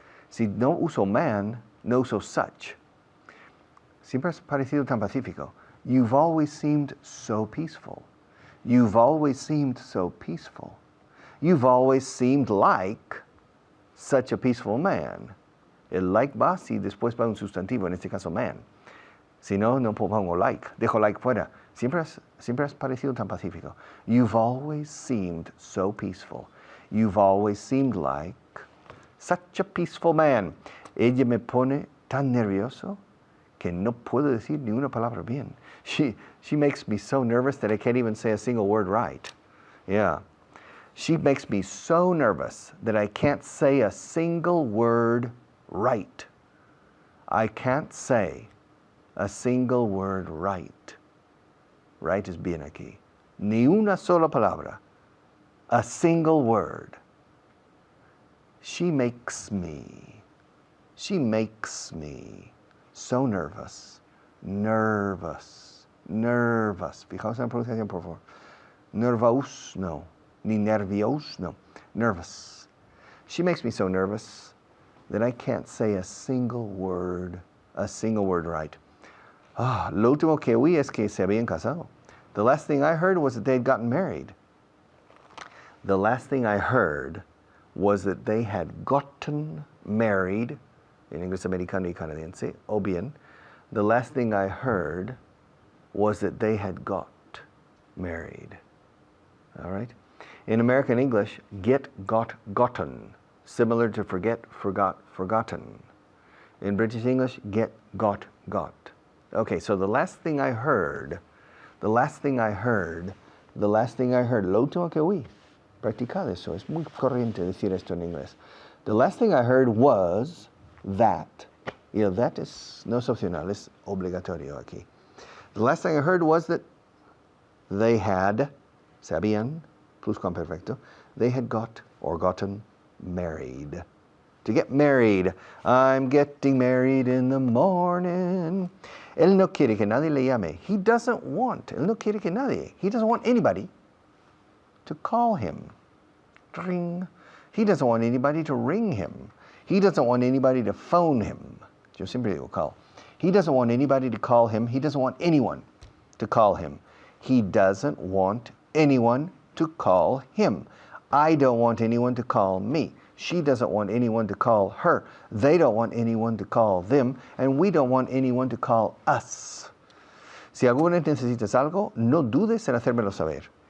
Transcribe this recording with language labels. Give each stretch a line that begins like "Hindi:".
Spanish: Si no uso man, no uso such. Siempre has parecido tan pacífico.
English: You've always seemed so peaceful. You've always seemed so peaceful. You've always seemed like such a peaceful man.
Spanish: El like va si después va un sustantivo, en este caso man. Si no, no pongo like. Dejo like fuera. Siempre has parecido tan pacífico.
English: You've always seemed so peaceful. You've always seemed like such a peaceful man.
Spanish: Ella me pone tan nervioso que no puedo decir ni una palabra bien.
English: She makes me so nervous that I can't even say a single word right. Yeah. She makes me so nervous that I can't say a single word right. I can't say a single word right. Right is
Spanish: bien aquí. Ni una sola palabra.
English: A single word. She makes me so nervous. Nervous.
Spanish: Fijaos en la pronunciación, por favor.
English: Nervous, no. Ni nervios, no. Nervous. She makes me so nervous that I can't say a single word right.
Spanish: Lo último que oí es que se habían casado.
English: The last thing I heard was that they had gotten married. The last thing I heard was that they had gotten married,
Spanish: en inglés americano y canadiense, o bien,
English: the last thing I heard was that they had got married. All right? In American English, get, got, gotten, similar to forget, forgot, forgotten. In British English, get, got, got. Okay, so the last thing I heard,
Spanish: lo último que oí, practicad eso, es muy corriente decir esto en inglés.
English: The last thing I heard was that.
Spanish: You know, that es, no es opcional, es obligatorio aquí.
English: The last thing I heard was that they had,
Spanish: se habían, pluscuamperfecto,
English: they had got or gotten married. To get married. I'm getting married in the morning.
Spanish: Él no quiere que nadie le llame.
English: He doesn't want anybody to call him. Ring. He doesn't want anybody to ring him. He doesn't want anybody to phone him.
Spanish: Yo siempre digo call.
English: He doesn't want anybody to call him. He doesn't want anyone to call him. He doesn't want anyone to call him. I don't want anyone to call me. She doesn't want anyone to call her. They don't want anyone to call them. And we don't want anyone to call us.
Spanish: Si alguna vez necesitas algo, no dudes en hacérmelo saber.